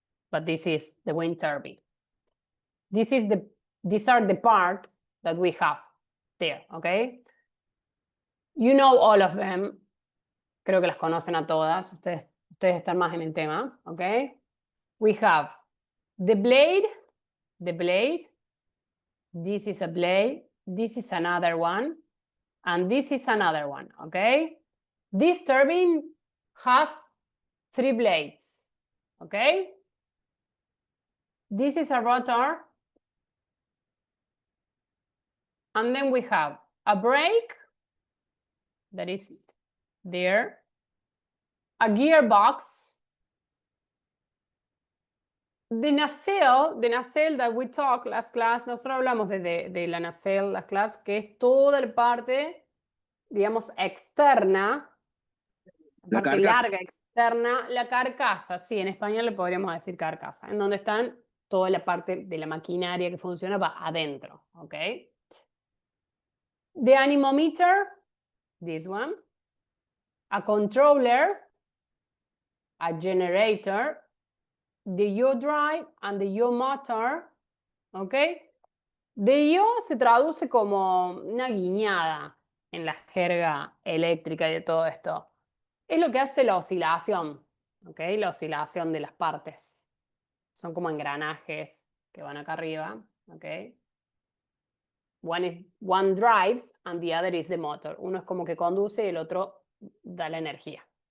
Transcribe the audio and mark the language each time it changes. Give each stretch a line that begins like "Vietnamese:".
English: But this is the wind turbine. These are the part that we have there. Ok. You know all of them.
Spanish: Creo que las conocen a todas. Ustedes están más en el tema, ¿ok?
English: We have the blade. This is a blade. This is another one. And this is another one, ¿ok? This turbine has 3 blades, ¿ok? This is a rotor. And then we have a brake that is there. A gearbox. The nacelle that we talked last class,
Spanish: nosotros hablamos de la nacelle
English: last class,
Spanish: que es toda la parte, digamos, externa, la parte larga externa, la carcasa, sí, en español le podríamos decir carcasa, en donde están toda la parte de la maquinaria que funciona va adentro, ¿ok?
English: The anemometer, this one, a controller, a generator, the yaw drive and the yaw motor, ¿ok?
Spanish: De yaw se traduce como una guiñada en la jerga eléctrica y de todo esto. Es lo que hace la oscilación, ¿ok? La oscilación de las partes. Son como engranajes que van acá arriba, ¿ok?
English: One drives and the other is the motor.
Spanish: Uno es como que conduce y el otro da la energía.